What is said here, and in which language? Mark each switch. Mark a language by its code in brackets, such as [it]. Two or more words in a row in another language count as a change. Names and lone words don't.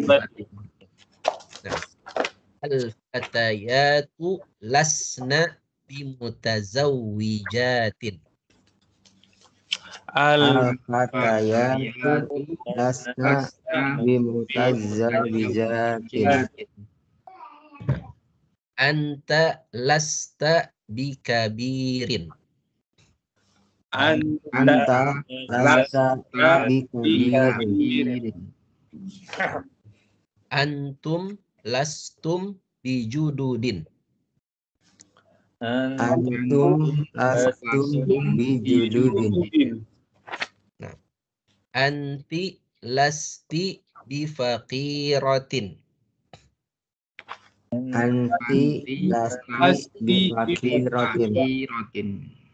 [ar] Nah, الفتيات لسن بمتزوجات. الفتيات لسن بمتزوجات. أنت لست بكبير. أنت لست بكبير. أنتم لستم بجدد. أنتم لستم بجدد. Nah, أنتِ لستِ بفقيرة. أنتِ لستِ بفقيرة.